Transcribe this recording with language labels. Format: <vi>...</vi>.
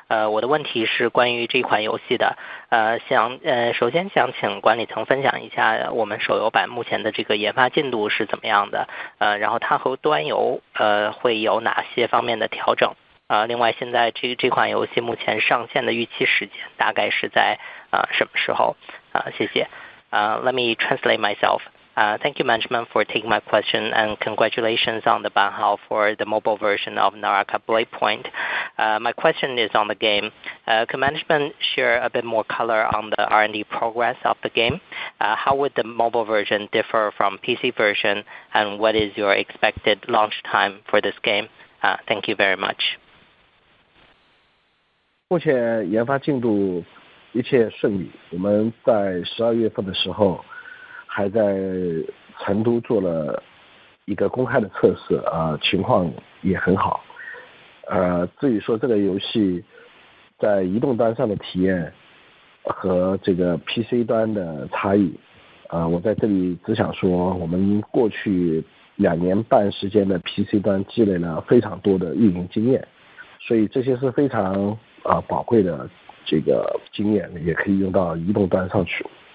<zh>我的问题是关于这款游戏的，首先想请管理层分享一下我们手游版目前的这个研发进度是怎么样的，然后它和端游会有哪些方面的调整？另外现在这款游戏目前上线的预期时间大概是在什么时候？谢谢。</zh> <en>Let me translate myself. Thank you, management, for taking my question, and congratulations on the banhao for the mobile version of Naraka Blade Point. My question is on the game. Can management share a bit more color on the R&D progress of the game? How would the mobile version differ from PC version, and what is your expected launch time for this game? Thank you very much.</en> <zh>目前研发进度一切顺利，我们在12月份的时候还在成都做了一个公开的测试，情况也很好。至于说这个游戏在移动端上的体验和这个 PC 端的差异，我在这里只想说，我们过去2年半时间的 PC 端积累了非常多的运营经验，所以这些是非常宝贵的这个经验，也可以用到移动端上去。</zh>